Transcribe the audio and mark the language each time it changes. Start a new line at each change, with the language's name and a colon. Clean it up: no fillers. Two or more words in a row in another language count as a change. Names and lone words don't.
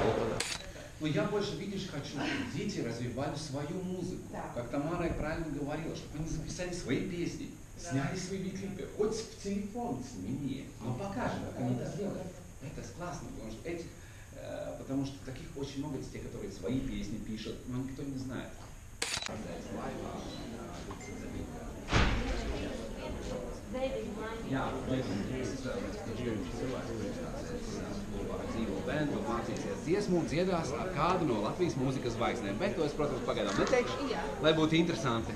Russian: Но я больше, видишь, хочу, чтобы дети развивали свою музыку. Да. Как Тамара и правильно говорила, чтобы они записали свои песни, сняли свои клипы, хоть в телефон сними, но покажем, как они это сделают. Это классно, потому что таких очень много детей, которые свои песни пишут, но никто не знает.
Latvian: Jā, bēndu mācīsies dziesmu un dziedās ar kādu no Latvijas mūzikas zvaigznēm, bet to es, protams, pagaidām neteikšu, lai būtu interesanti.